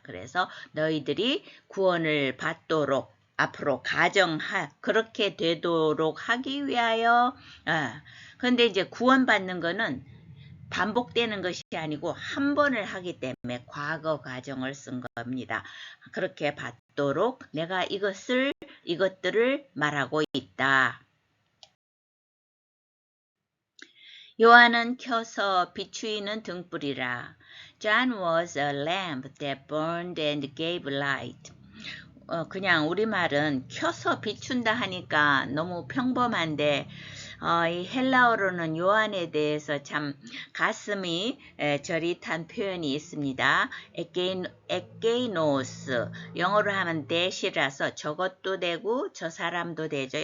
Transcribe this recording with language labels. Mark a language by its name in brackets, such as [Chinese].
[Korean] 그래서 너희들이 구원을 받도록 앞으로 그렇게 되도록 하기 위하여 근데 이제 구원받는 거는 반복되는 것이 아니고 한 번을 하기 때문에 과거 가정을 쓴 겁니다. 그렇게 받도록 내가 이것들을 말하고 있다. 요한은 켜서 비추이는 등불이라. [English] John was a lamp that burned and gave light. [Korean] 그냥 우리말은 켜서 비춘다 하니까 너무 평범한데 이 헬라어로는 요한에 대해서 참 가슴이 저릿한 표현이 있습니다. 에게이노스 영어로 하면 that이라서 저것도 되고 저 사람도 되죠.